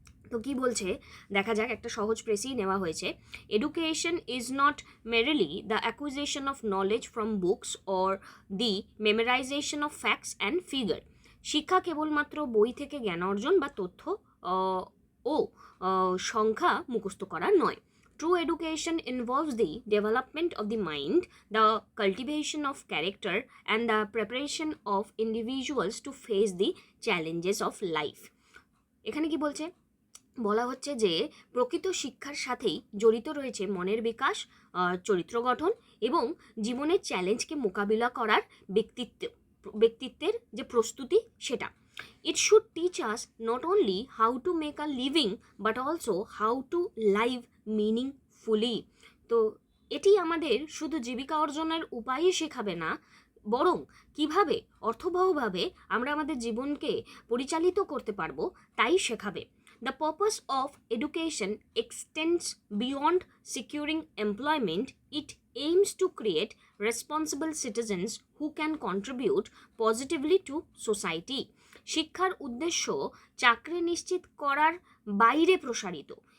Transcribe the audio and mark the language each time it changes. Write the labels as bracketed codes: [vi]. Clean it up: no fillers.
[bn] তো কি বলছে দেখা যাক, একটা সহজ প্রেসই নেওয়া হয়েছে। [en] Education is not merely the acquisition of knowledge from books or the memorization of facts and figure. [bn] শিক্ষা কেবলমাত্র বই থেকে জ্ঞান অর্জন বা তথ্য ও সংখ্যা মুখস্থ করা নয়। [en] True education involves the development of the mind, the cultivation of character, and the preparation of individuals to face the challenges of life. [bn] এখানে কি বলছে? বলা হচ্ছে যে প্রকৃত শিক্ষার সাথেই জড়িত রয়েছে মনের বিকাশ, চরিত্র গঠন এবং জীবনের চ্যালেঞ্জকে মোকাবিলা করার ব্যক্তিত্বের যে প্রস্তুতি সেটা। [en] It should teach us not only how to make a living but also how to live meaningfully. [bn] তো এটি আমাদের শুধু জীবিকা অর্জনের উপায়ই শেখাবে না, বরং কিভাবে অর্থবহভাবে আমরা আমাদের জীবনকে পরিচালিত করতে পারবো তাই শেখাবে। [en] The purpose of education extends beyond securing employment. It aims to create responsible citizens who can contribute positively to society. [bn] শিক্ষার উদ্দেশ্য চাকরি নিশ্চিত করার বাইরে প্রসারিত।